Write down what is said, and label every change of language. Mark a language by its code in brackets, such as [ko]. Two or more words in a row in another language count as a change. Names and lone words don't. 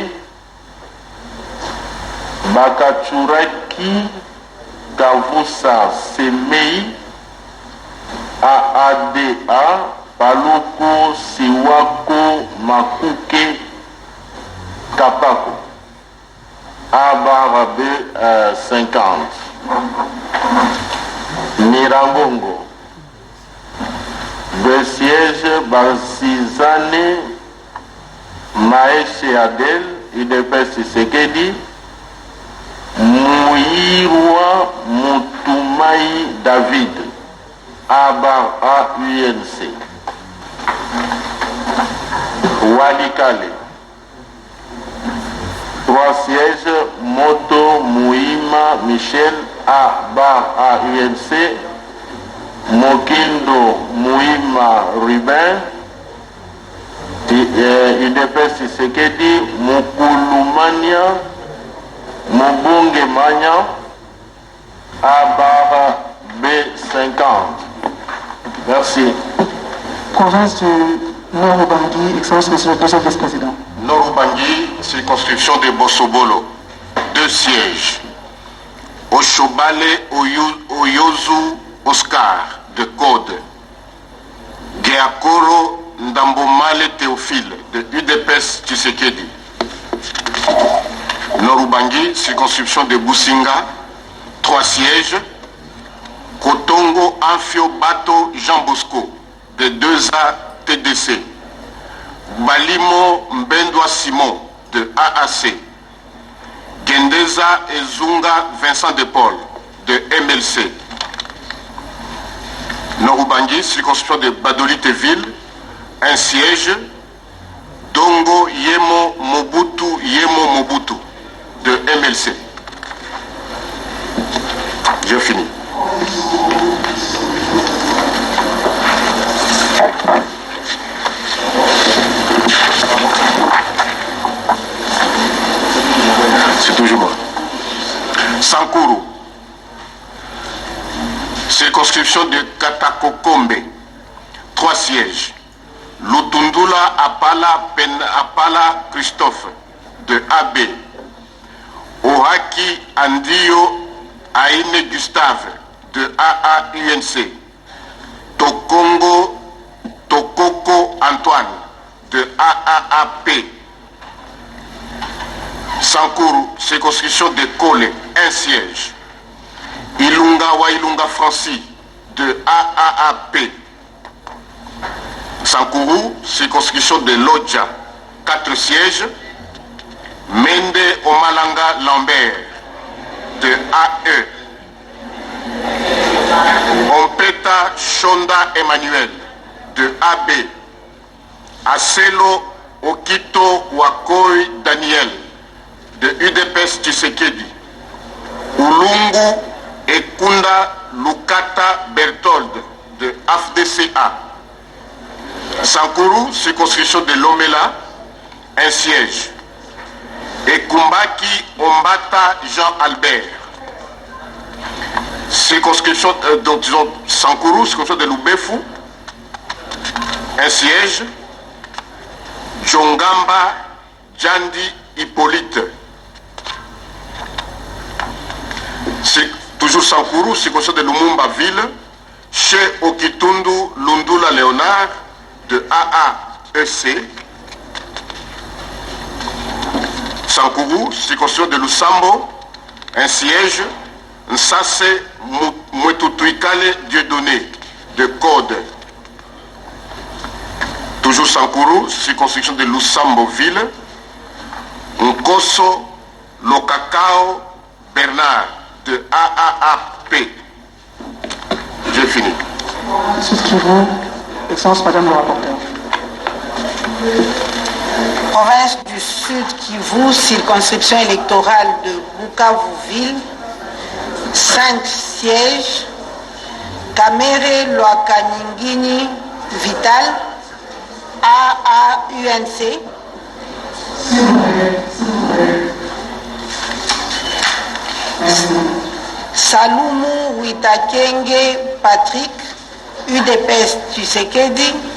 [fr] Bakachuraki Kavusa Semei, AADA, Paluku Siwako Makuke Kapako, B50. Mirangongo, de siège Bansizane Maeshe Adel, IDPS Tshisekedi, Mouirwa Moutoumai David, AUNC. Walikale, 3 sièges, Moto Mouima Michel, AUNC, Mokindo Mouima Ruben, UDPS Tshisekedi, Mukulumania, Mubunge Manya, B50. Merci. Province du Nord-Ubangi, Excellence Monsieur le Deuxième Vice-président. Nord-Ubangi, circonscription de Bossobolo, 2 sièges. Oshobale Oyozu Oscar de Code, Geakoro Ndambomale Théophile de UDPS Tshisekedi. Nord-Ubangi, circonscription de Businga, 3 sièges. Kotongo Amphio Bato Jean Bosco de 2A TDC. Balimo Mbendwa Simon de AAC. Gendeza Ezunga Vincent de Paul de MLC. Nord-Ubangi, circonscription de Badoliteville, 1 siège. Dongo Yemo Mobutu de MLC. Je finis. C'est toujours moi. Sankuru, circonscription de Katakokombe, 3 sièges. Lutundula Apala Christophe de AB. Ohaki Andio Aine Gustave de AAUNC. Tokoko Antoine de AAAP. Sankuru, circonscription de Kole, 1 siège. Ilunga Wailunga Francis de AAAP. Sankuru, circonscription de Lodja, 4 sièges. Mende Omalanga Lambert de AE. Ompeta Shonda Emmanuel de AB. Aselo Okito Wakoi Daniel de UDPS Tshisekedi. Ulungu Ekunda Lukata Berthold de AFDCA. Sankuru, circonscription de Lomela, 1 siège. Ekumbaki Ombata Jean-Albert. Circonscription, donc disons Sankuru, circonscription de Lubefu, un siège. Jongamba Djandi Hippolyte. C'est toujours Sankourou, circonscription de Lumumba Ville. Chez Okitundu Lundula Léonard de AAEC. Sankourou, circonscription de Lusambo. Un siège. Nsase Mwetutuikale Dieudonné de Code. Toujours Sankourou, circonscription de Lusambo-Ville. Nkoso Lokakao Bernard de AAAP. J'ai fini. Souscrivez, Excellence Madame le rapporteur. Province du Sud Kivu, circonscription électorale de Bukavu-Ville. 5 sièges. Kamere Loakaningini Vital, AAUNC. Salumu Witakenge Patrick, UDPS Tshisekedi.